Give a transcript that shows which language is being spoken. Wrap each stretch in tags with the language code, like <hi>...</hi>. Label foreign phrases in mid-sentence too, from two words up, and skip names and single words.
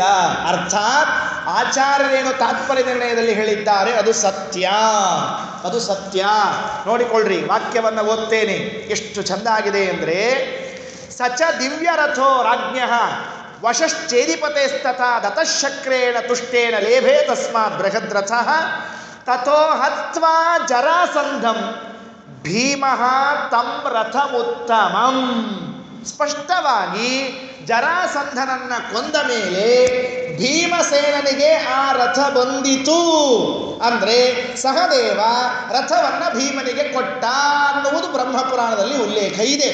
<kn>ಅರ್ಥಾತ್ ಆಚಾರ್ಯರೇನು ತಾತ್ಪರ್ಯ ನಿರ್ಣಯದಲ್ಲಿ ಹೇಳಿದ್ದಾರೆ ಅದು ಸತ್ಯ, ಅದು ಸತ್ಯ. ನೋಡಿಕೊಳ್ಳ್ರಿ, ವಾಕ್ಯವನ್ನು ಓದ್ತೇನೆ, ಎಷ್ಟು ಚೆಂದಾಗಿದೆ ಅಂದರೆ,</kn> <sa>ಸಚ ದಿವ್ಯರಥೋ ರಾಜ್ಞಃ ವಶಶ್ಚೇದಿಪತೆಸ್ತಥಾ ದತಶಕ್ರೇಣ ತುಷ್ಟೇನ ಲೇಭೆ ತಸ್ಮಾತ್ ಬೃಹದ್ರಥಃ ತಥೋ ಹತ್ವಾ ಜರಾಸಂಧಂ ಭೀಮಃ ತಂ ರಥಮುತ್ತಮಂ.</sa> <kn>ಸ್ಪಷ್ಟವಾಗಿ ಜರಾಸಂಧನನ್ನ ಕೊಂದ ಮೇಲೆ ಭೀಮಸೇನನಿಗೆ ಆ ರಥ ಬಂದಿತು. ಅಂದರೆ ಸಹದೇವ ರಥವನ್ನ ಭೀಮನಿಗೆ ಕೊಟ್ಟ ಅನ್ನುವುದು ಬ್ರಹ್ಮಪುರಾಣದಲ್ಲಿ ಉಲ್ಲೇಖ ಇದೆ.</kn>